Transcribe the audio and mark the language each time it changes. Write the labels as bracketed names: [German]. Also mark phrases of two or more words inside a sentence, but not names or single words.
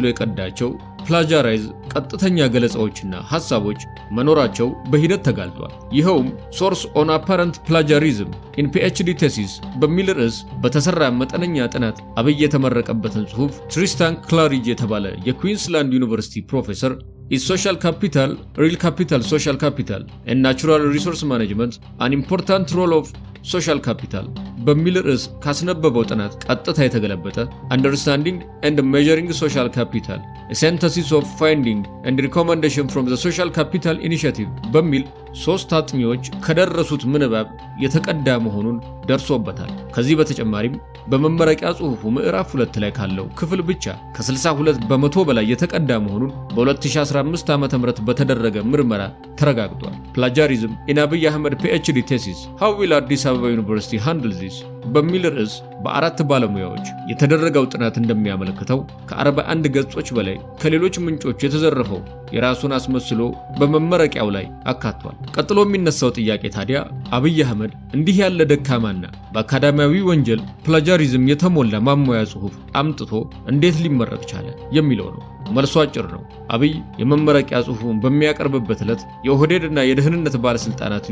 [Amharic] የቀዳቸው ፕላጃራይዝ ቀጥተኛ ገለጻዎችና ሐሳቦች መኖራቸው በሂደት ተጋልጧል። ይኸውም ሶርስ ኦን አፓረንት ፕላጃሪዝም ኢን ፒኤችዲ ቴሲስ በሚል ርዕስ በተሰራ መጠነኛ ጥናት አብይ የተመረቀበትን ጽሑፍ ትሪስታን ክላሪጅ የተባለ የኩዊንስላንድ ዩኒቨርሲቲ ፕሮፌሰር Is social capital, real capital, social capital, and natural resource management an important role of social capital በሚል ርዕስ ካስነበበው ጥናት ቀጥታ የተገለበጠ Understanding and Measuring Social Capital, a synthesis of finding and recommendation from the Social Capital Initiative በሚል ሶስት አጥኚዎች ከደረሱት ምንባብ የተቀዳ መሆኑን ደርሶበታል። ከዚህ በተጨማሪም በመመረቂያ ጽሑፉ ምዕራፍ 2 ላይ ካለው ክፍል ብቻ ከ62% በላይ የተቀዳ መሆኑን በ2015 ዓ.ም በተደረገ ምርመራ ተረጋግጧል። ፕላጃሪዝም ኢን አብይ አህመድ ፒኤችዲ ቴሲስ How will አዲስ አበባ ዩኒቨርሲቲ handle this በሚል ርዕስ በአራት ባለሙያዎች የተደረገው ጥናት እንደሚያመለክተው ከ41 ገጾች በላይ ከሌሎች ምንጮች የተዘረፈው የራሱን አስመስሎ በመመረቂያው ላይ አካቷል። ቀጥሎ የሚነሳው ጥያቄ ታዲያ አብይ አህመድ እንዲህ ያለ ደካማና በአካዳሚያዊ ወንጀል ፕላጃሪዝም የተሞላ ማሟያ ጽሑፍ አምጥቶ እንዴት ሊመረቅ ቻለ የሚለው ነው። መልሱ አጭር ነው። አብይ የመመረቂያ ጽሑፉን በሚያቀርብበት ዕለት የኦህዴድና የደህንነት ባለስልጣናትን